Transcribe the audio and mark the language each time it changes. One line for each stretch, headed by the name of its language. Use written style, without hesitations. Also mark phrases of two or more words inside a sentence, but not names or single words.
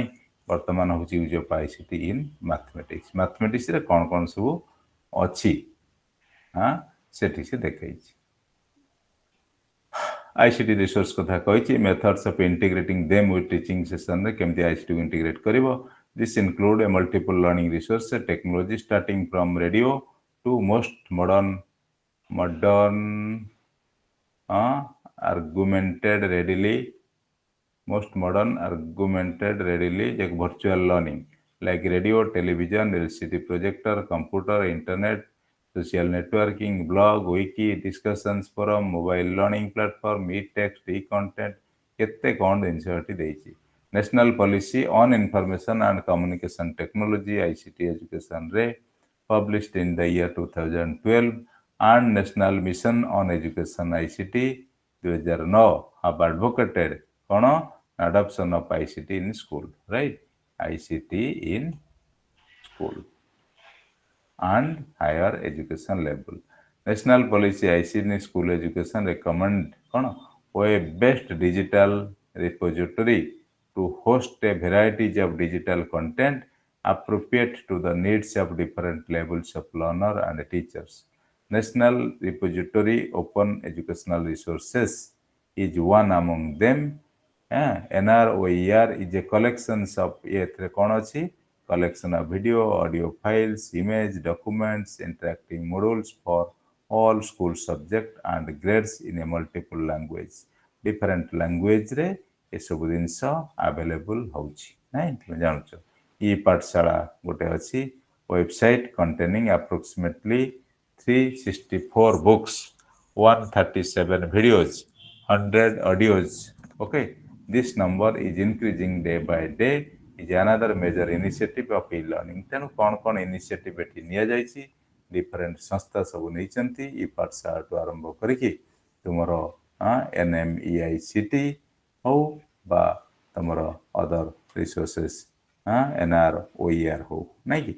Odia: ବର୍ତ୍ତମାନ ହେଉଛି
English: use of ICT in mathematics.
Odia: ମ୍ୟାଥମେଟିକ୍ସରେ କ'ଣ କ'ଣ ସବୁ ଅଛି ସେଠି ସେ ଦେଖେଇଛି।
English: ICT resource
Odia: କଥା କହିଛି,
English: methods of integrating them with teaching
Odia: ସେସନରେ କେମିତି ICT କୁ ଇଣ୍ଟିଗ୍ରେଟ୍ କରିବ।
English: This include a multiple learning resource technology starting from radio to most modern argumented readily like virtual learning like radio, television, LCD projector, computer, internet, social networking, blog, wiki, discussions forum, mobile learning platform, e-text, e-content
Odia: କେତେ କ'ଣ ଜିନିଷ ଏଠି ଦେଇଛି।
English: National Policy on Information and Communication Technology ICT Education ରେ published in the year 2012 and National Mission on Education ICT 2009 have advocated କ'ଣ adoption of ICT in school, right? ICT in school and higher education level. National Policy ICT in school education recommend କ'ଣ web-based digital repository to host a variety of digital content appropriate to the needs of different levels of learner and teachers. National Repository Open Educational Resources is one among them. NROER is a collection of
Odia: ଏଥିରେ କ'ଣ ଅଛି
English: collection of video, audio files, image, documents, interactive modules for all school subject and grades in a multiple language. Different language
Odia: ରେ ଏସବୁ ଜିନିଷ ଆଭେଲେବୁଲ ହେଉଛି ନାଇଁ, ତୁମେ ଜାଣୁଛ।
English: ଇ ପାଠଶାଳା
Odia: ଗୋଟେ ଅଛି ୱେବସାଇଟ୍
English: containing approximately 364 books, 137 videos, 100 audios. Okay, this number is increasing day by day. is another major initiative of e-learning.
Odia: ତେଣୁ କ'ଣ କ'ଣ ଇନିସିଏଟିଭ୍ ଏଠି ନିଆଯାଇଛି, ଡିଫରେଣ୍ଟ ସଂସ୍ଥା ସବୁ ନେଇଛନ୍ତି ଇ ପାଠଶାଳାଠୁ ଆରମ୍ଭ କରିକି ତୁମର NMEICT ହଉ ବା ତୁମର
English: other resources
Odia: NROER ହଉ ନାଇଁ କି।